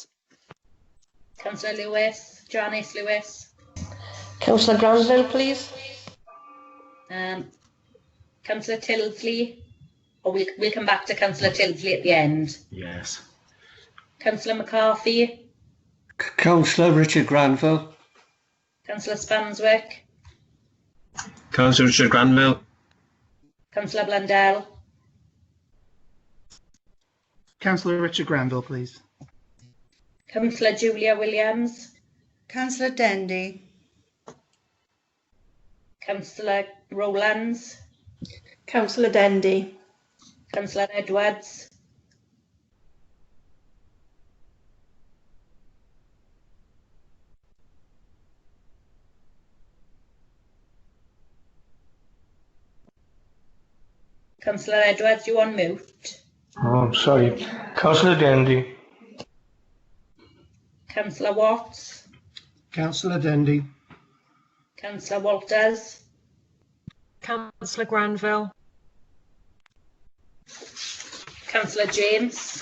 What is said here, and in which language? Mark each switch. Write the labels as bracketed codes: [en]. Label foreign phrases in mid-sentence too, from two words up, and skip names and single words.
[en] Councillor Lewis. Janice Lewis. Councillor Granville, please. Councillor Tilsley. Or we'll come back to Councillor Tilsley at the end. Yes. Councillor McCarthy. Councillor Richard Granville. Councillor Spanswick. Councillor Richard Granville. Councillor Blundell. Councillor Richard Granville, please. Councillor Julia Williams. Councillor Dendy. Councillor Rowlands. Councillor Dendy. Councillor Edwards. Councillor Edwards, you on mute. Oh, sorry. Councillor Dendy. Councillor Watts. Councillor Dendy. Councillor Walters. Councillor Granville. Councillor James.